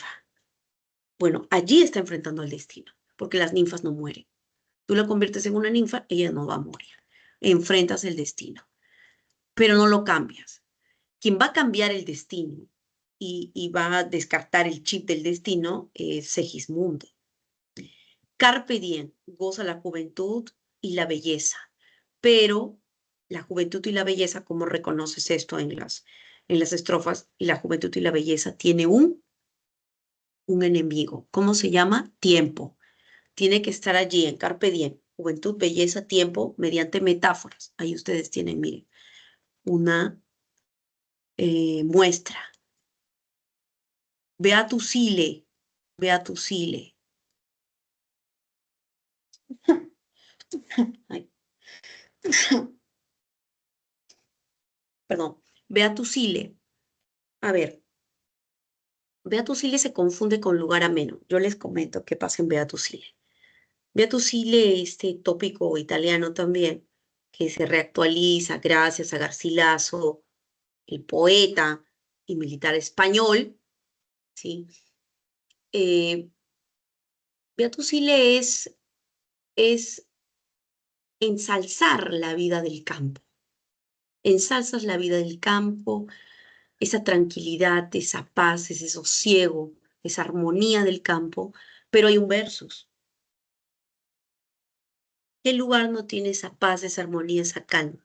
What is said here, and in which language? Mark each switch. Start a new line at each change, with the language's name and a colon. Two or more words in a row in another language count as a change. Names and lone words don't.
Spanish: Bueno, allí está enfrentando al destino, porque las ninfas no mueren. Tú la conviertes en una ninfa, ella no va a morir. Enfrentas el destino, pero no lo cambias. Quien va a cambiar el destino y va a descartar el chip del destino es Segismundo.
Latin: Carpe diem,
Spanish: goza la juventud, y la belleza. Pero la juventud y la belleza, ¿cómo reconoces esto en las estrofas? La juventud y la belleza tiene un enemigo. ¿Cómo se llama? Tiempo. Tiene que estar allí en
Latin: carpe diem.
Spanish: Juventud, belleza, tiempo, mediante metáforas. Ahí ustedes tienen, miren, una muestra.
Latin: Beatus ille, Beatus ille. Ay. Perdón, Beatus ille.
Spanish: A ver,
Latin: Beatus ille
Spanish: se confunde con lugar ameno. Yo les comento qué pasa en
Latin: Beatus ille. Beatus ille,
Spanish: este tópico italiano también, que se reactualiza gracias a Garcilaso, el poeta y militar español, ¿sí?
Latin: Beatus ille
Spanish: es ensalzar la vida del campo. Ensalzas la vida del campo, esa tranquilidad, esa paz, ese sosiego, esa armonía del campo, pero hay un versus. ¿Qué lugar no tiene esa paz, esa armonía, esa calma?